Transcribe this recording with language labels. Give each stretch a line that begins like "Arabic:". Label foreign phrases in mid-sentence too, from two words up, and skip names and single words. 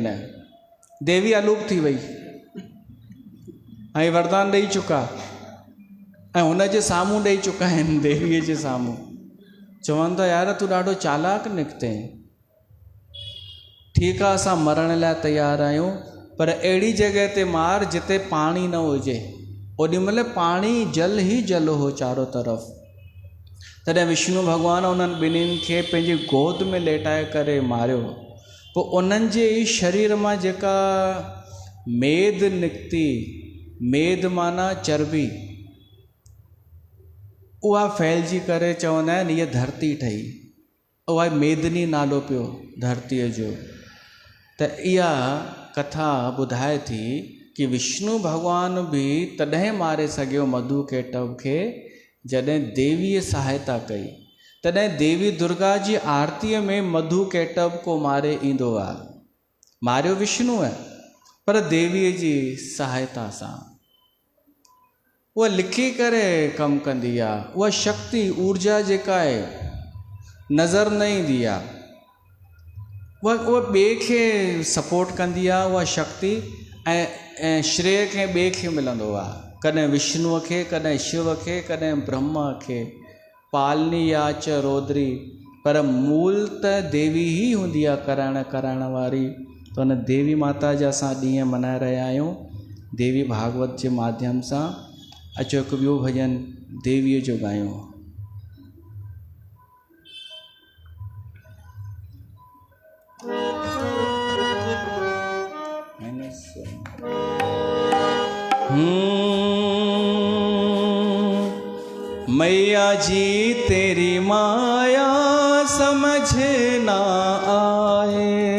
Sindhi: देवी अलूप थी वई ऐं वरदान ॾेई चुका ऐं हुन जे साम्हूं ॾेई चुका आहिनि, देवीअ जे साम्हूं। चवनि था यार तूं ॾाढो चालाक निकिते, ठीकु आहे असां मरण लाइ तयारु आहियूं, पर अहिड़ी जॻह ते मार जिते पाणी न हुजे। ओॾीमहिल पाणी जल ई जल हो चारो तरफ़। तॾहिं विष्णु भॻवानु उन्हनि ॿिन्हिनि खे पंहिंजी गोद में लेटाए करे मारियो। पोइ उन्हनि जे ई शरीर मां जेका मेद निकिती, मेद माना चर्बी, उहा फैलिजी करे चवंदा आहिनि हीअ धरती ठही। उहा मेदनी नालो पियो धरतीअ जो। त इहा कथा ॿुधाए थी कि विष्णु भॻवानु बि तॾहिं मारे सघियो मधु केटव खे जॾहिं देवीअ सहायता कई। तॾहिं देवी दुर्गा जी आरतीअ में मधु केटव को मारे ईंदो आहे। मारियो विष्णु आहे पर देवीअ जी सहायता सां। उहा लिखी करे कमु कंदी आहे। उहा शक्ति ऊर्जा जेका आहे नज़र न ईंदी आहे, उहा ॿिए खे सपोर्ट कंदी आहे उहा शक्ति, ऐं श्रेय खे ॿिए खे मिलंदो आहे। कॾहिं विष्णुअ खे, कॾहिं शिव खे, कॾहिं ब्रह्मा खे,
Sanskrit: पालनी या च रोदरी,
Sindhi: पर मूल त देवी ई हूंदी आहे कराइण वारी। त हुन देवी माता जा असां ॾींहं मल्हाए रहिया आहियूं देवी भागवत जे माध्यम सां। अचो हिकु ॿियो भॼन देवीअ जो ॻायूं।
Hindi: मैया जी तेरी माया समझ ना आए,